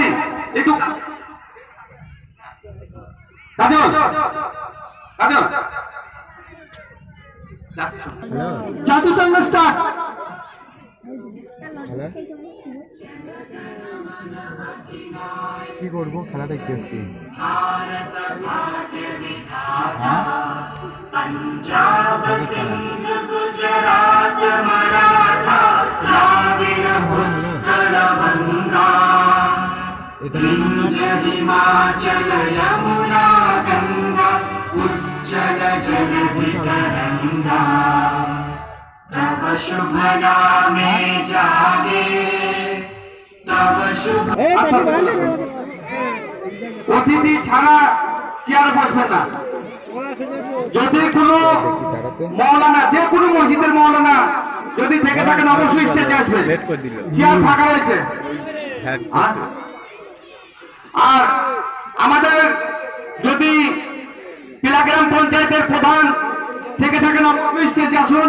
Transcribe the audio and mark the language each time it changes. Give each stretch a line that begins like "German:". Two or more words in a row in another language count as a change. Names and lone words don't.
Bangla: একটু কাজল, কাজল, জাদু সঙ্গ স্টার্ট। কি করবো, খেলা দেখতে এসছি। পাঞ্জাব সিন্ধু গুজরাট মারাঠা দ্রাবিড় উৎকল বঙ্গ বিন্ধ্য হিমাচল যমুনা গঙ্গা উচ্ছল জলধি তরঙ্গ তব শুভ নামে জাগে তব শুভ। অতিথি ছাড়া চেয়ার বসবেন না। যদি কোনো মৌলানা, যে কোনো মসজিদের মৌলানা যদি থেকে থাকেন অবশ্যই স্টেজে আসবেন, চেয়ার ফাঁকা রয়েছে। আর আমাদের যদি পিলাগ্রাম পঞ্চায়েতের প্রধান থেকে থাকেন অবশ্যই স্টেজে আসুন।